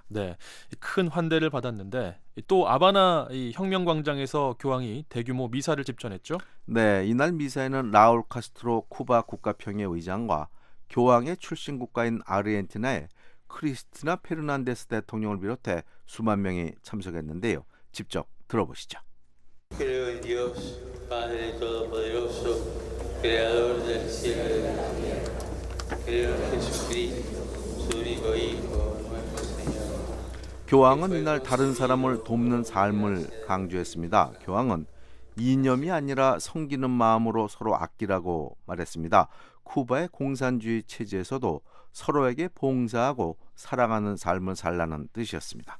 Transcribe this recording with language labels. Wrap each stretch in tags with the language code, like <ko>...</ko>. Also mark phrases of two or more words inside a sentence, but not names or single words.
<ko>네, 큰 환대를 받았는데 또 아바나 이 혁명광장에서 교황이 대규모 미사를 집전했죠? 네, 이날 미사에는 라울 카스트로 쿠바 국가평화의장과 교황의 출신 국가인 아르헨티나의 크리스티나 페르난데스 대통령을 비롯해 수만 명이 참석했는데요. 직접 들어보시죠.</ko> <es>Creo en Dios, Padre Todopoderoso, Creador del cielo y de la tierra. Creo en Jesucristo, su único Hijo, nuestro Señor.</es> <ko>교황은 이날 다른 사람을 돕는 삶을 강조했습니다. 교황은 이념이 아니라 섬기는 마음으로 서로 아끼라고 말했습니다. 쿠바의 공산주의 체제에서도 서로에게 봉사하고 사랑하는 삶을 살라는 뜻이었습니다.</ko>